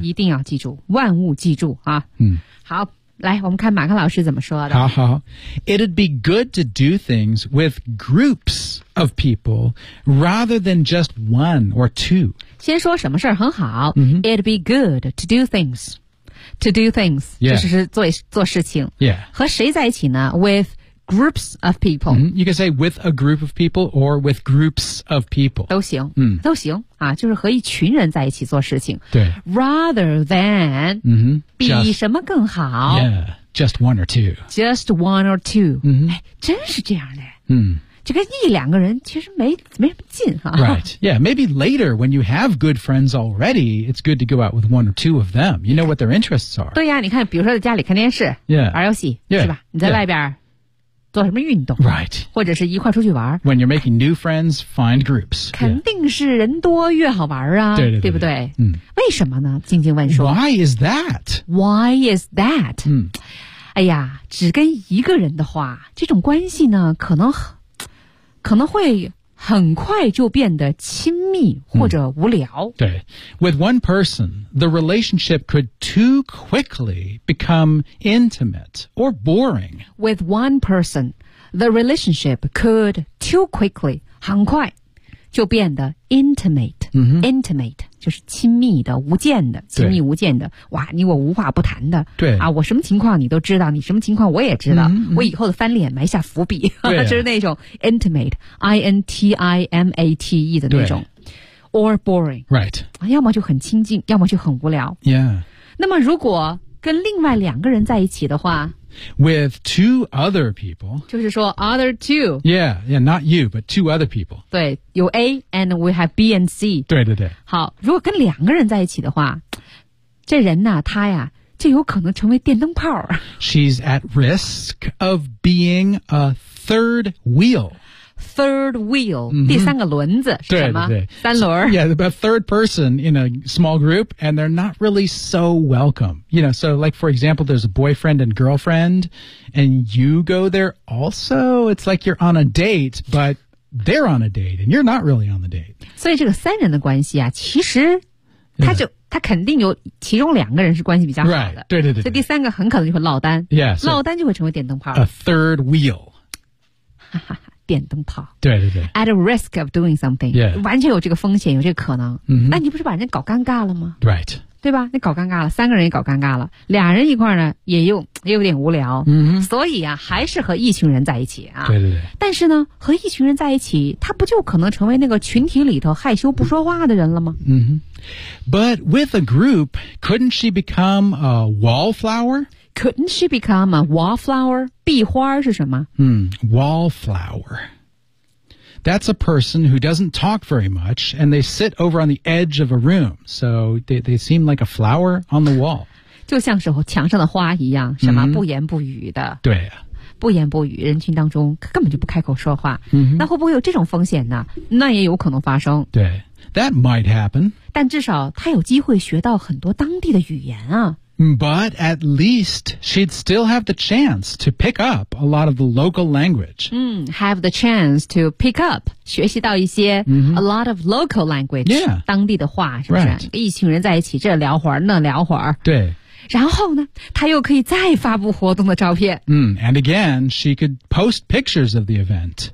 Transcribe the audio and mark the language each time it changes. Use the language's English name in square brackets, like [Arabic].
[Chinese] 一定要记住，万物记住啊。嗯，好，来，我们看马克老师怎么说的。 [English] 好好 ，It'd be good to do things with groups of people rather than just one or two. [Chinese] 先说什么事儿很好。 Mm-hmm. [English] It'd be good to do things. To do things、 yeah. [Chinese] 就是做事情。 [English] Yeah. [Chinese] 和谁在一起呢 [English] ？With groups of people.、 Mm-hmm. You can say with a group of people or with groups of people. [Chinese] 都行。嗯、mm. ，都行。啊，就是和一群人在一起做事情。对 [English] ，rather than、 mm-hmm. just, [Chinese] 比什么更好 [English] ？Yeah，just one or two. Just one or two.、 Mm-hmm. [Chinese] 哎，真是这样的。嗯，这跟一两个人其实没什么劲哈、啊。 [English] Right. Yeah. Maybe later when you have good friends already, it's good to go out with one or two of them. You know what their interests are. [Chinese] 对呀、啊，你看，比如说在家里看电视 [English] ，Yeah， [Chinese] 玩游戏 [English] ，Yeah， [Chinese] 是吧？你在外边。 [English] Yeah. [Chinese] 做什么运动 [English] ？Right， [Chinese] 或者是一块出去玩。 [English] When you're making new friends, find groups. [Chinese] 肯定是人多越好玩啊，对， 对， 对，对不对？嗯，为什么呢？静静问说。 [English] Why is that? Why is that? 嗯， [Chinese] 哎呀，只跟一个人的话，这种关系呢，可能会很快就变得亲密或者无聊。 [English] 嗯、对 ，with one person, the relationship could too quickly become intimate or boring. With one person, the relationship could too quickly [Chinese] 很快就变得 [English] intimate、嗯、 [Chinese] intimate 就是亲密的、无间的、亲密无间的。哇，你我无话不谈的。对啊，我什么情况你都知道，你什么情况我也知道。嗯、我以后的翻脸埋下伏笔，啊、就是那种 intimate, intimate 的那种 ， [English] or boring, right？ [Chinese] 啊，要么就很亲近，要么就很无聊。 [English] Yeah。 [Chinese] 那么如果跟另外两个人在一起的话。 [English] With two other people. [Chinese] 就是说 [English] other two. Yeah, yeah, not you, but two other people. 对，有 A, and we have B and C. [Chinese] 对对对。好，如果跟两个人在一起的话，这人呢、啊，他呀，就有可能成为电灯泡。 [English] She's at risk of being a third wheel. [Chinese] Third wheel,、mm-hmm. 第三个轮子是什么？对对对，三轮。 [English] So, yeah, a third person in a small group, and they're not really so welcome. You know, so like, for example, there's a boyfriend and girlfriend, and you go there also. It's like you're on a date, but they're on a date, and you're not really on the date. [Chinese] 所以这个三人的关系啊，其实他就、 [English] yeah. [Chinese] 他肯定有其中两个人是关系比较好的。 [English] Right. 对对对对。 [Chinese] 所以第三个很可能就会落单。 [English] Yes.、Yeah, [Chinese] so, 落单就会成为电灯泡。 [English] A third wheel. [Chinese] 哈哈。电灯泡，对对对 [English] ，at a risk of doing something，、 yeah. [Chinese] 完全有这个风险，有这个可能。 Mm-hmm. 那你不是把人家搞尴尬了吗 [English] ？Right， [Chinese] 对吧？你搞尴尬了，三个人也搞尴尬了，俩人一块呢，也有点无聊。嗯、mm-hmm. ，所以啊，还是和一群人在一起啊。对对对。但是呢，和一群人在一起，他不就可能成为那个群体里头害羞不说话的人了吗？嗯、mm-hmm. [English] ，But with a group, couldn't she become a wallflower？ Couldn't she become a wallflower? [Chinese] 壁花是什么？ [English] Hmm, wallflower. That's a person who doesn't talk very much, and they sit over on the edge of a room. So they seem like a flower on the wall. [Chinese] 就像是墙上的花一样，什么、mm-hmm. 不言不语的。对、啊。不言不语，人群当中根本就不开口说话。 Mm-hmm. 那会不会有这种风险呢？那也有可能发生。 [English] 对。That might happen. [Chinese] 但至少他有机会学到很多当地的语言啊。 [English] But at least she'd still have the chance to pick up a lot of the local language. 嗯 ，have the chance to pick up [Chinese] 学习到一些、 mm-hmm. [English] a lot of local language. Yeah, [Chinese] 当地的话是不是？ [English] Right. [Chinese] 一群人在一起，这聊会儿，那聊会儿。对。然后呢，她又可以再发布活动的照片。 [English] 嗯 ，and again she could post pictures of the event.